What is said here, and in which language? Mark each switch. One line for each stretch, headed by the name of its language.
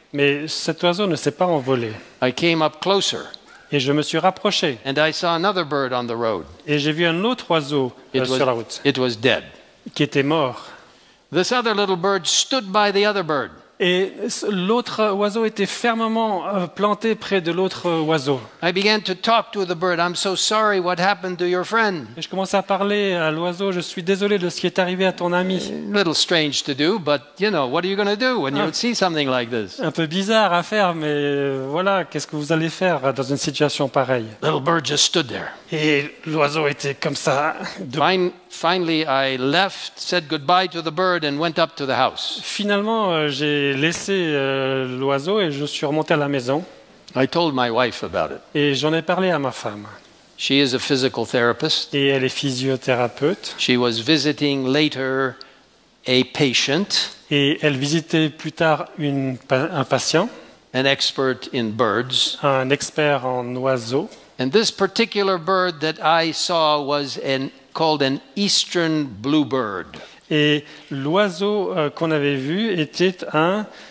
French: Mais cet oiseau ne s'est pas envolé.
English: I came up closer,
French: Et je me suis rapproché.
English: and I saw another bird on the road.
French: Et j'ai vu un autre oiseau sur la route
English: It was dead.
French: qui était mort.
English: This other little bird stood by the other bird.
French: Et l'autre oiseau était fermement planté près de l'autre oiseau.
English: I began to talk to the bird. I'm so sorry what happened to your friend.
French: Et je commençais à parler à l'oiseau. Je suis désolé de ce qui est arrivé à ton ami.
English: A little strange to do, but you know, what are you going to do when you see something like this?
French: Un peu bizarre à faire, mais voilà, qu'est-ce que vous allez faire dans une situation pareille?
English: Little bird just stood there.
French: Et l'oiseau était comme ça.
English: Finally, I left, said goodbye to the bird, and went up to the house.
French: Finalement, j'ai laissé l'oiseau et je suis remonté à la maison.
English: I told my wife about it.
French: Et j'en ai parlé à ma femme.
English: She is a physical therapist.
French: Et elle est physiothérapeute.
English: She was visiting later a patient,
French: Et elle visitait plus tard un patient,
English: an expert in birds.
French: un expert en oiseaux.
English: And this particular bird that I saw was called an eastern bluebird.
French: Et l'oiseau qu'on avait vu était un